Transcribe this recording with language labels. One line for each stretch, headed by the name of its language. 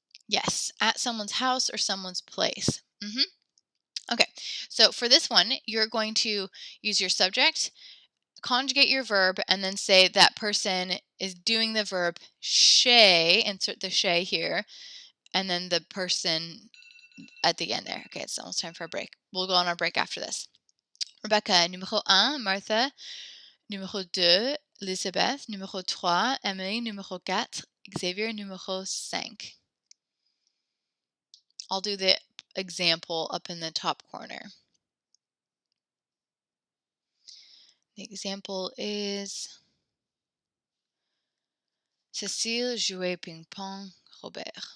English: Yes, at someone's house or someone's place. Okay, so for this one, you're going to use your subject, conjugate your verb, and then say that person is doing the verb chez, insert the chez here, and then the person at the end there. Okay, it's almost time for a break. We'll go on our break after this.
French: Rebecca, numéro 1, Martha, numéro 2, Elisabeth, numéro 3, Emily, numéro 4, Xavier, numéro 5.
English: I'll do the example up in the top corner.
French: The example is Cécile jouait ping-pong, Robert.